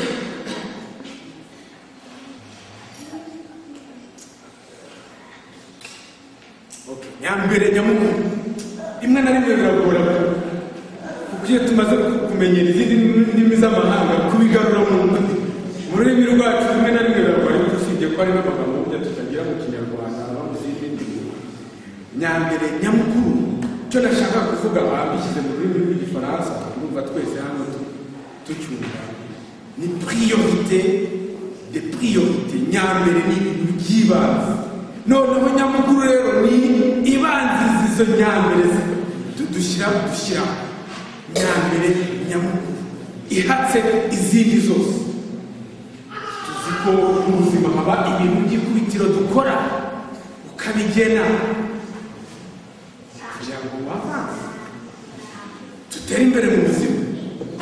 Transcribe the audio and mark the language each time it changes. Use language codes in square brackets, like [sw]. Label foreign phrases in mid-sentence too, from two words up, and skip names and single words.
[rw] Nyambere nyamukuru rimwe na rimwe biragora kuko iyo tumaze kumenyera izindi ndimi z'amahanga kubigarura mu rurimi rwacu rimwe na rimwe biragora, ariko usibye ko hari n'amagambo burya tutagira mu Kinyarwanda aba mu zindi ndimi. Nyambere nyamukuru cyo nashaka kuvuga bishyize mu rurimi rw'Igifaransa, urumva twese hano tucyumva, ni [fr] priorité de priorité. [rw] Nyambere ni ibintu by'ibanze, noneho nyamukuru rero ni ibanziriza izo nyambere dushyira nyambere nyamukuru ihatse izindi zose. Tuzi ko mu buzima haba ibintu by'ikubitiro dukora ukabigena kugira ngo wavanze dutere imbere mu buzima.